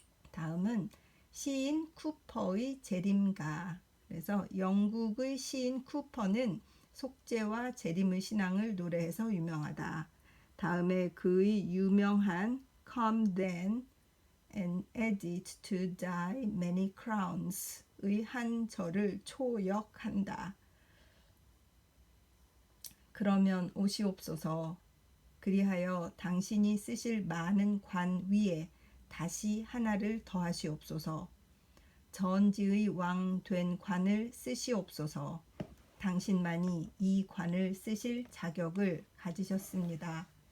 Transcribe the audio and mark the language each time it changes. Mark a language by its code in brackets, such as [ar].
[ko] 다음은 시인 쿠퍼의 재림가. 그래서 영국의 시인 쿠퍼는 속죄와 재림의 신앙을 노래해서 유명하다. 다음에 그의 유명한 [en] Come then and add it to thy many crowns [ko] 의 한 절을 초역한다. 그러면 오시옵소서. 그리하여 당신이 쓰실 많은 관 위에 다시 하나를 더하시옵소서. 전지의 왕 된 관을 쓰시옵소서. 당신만이 이 관을 쓰실 자격을 가지셨습니다.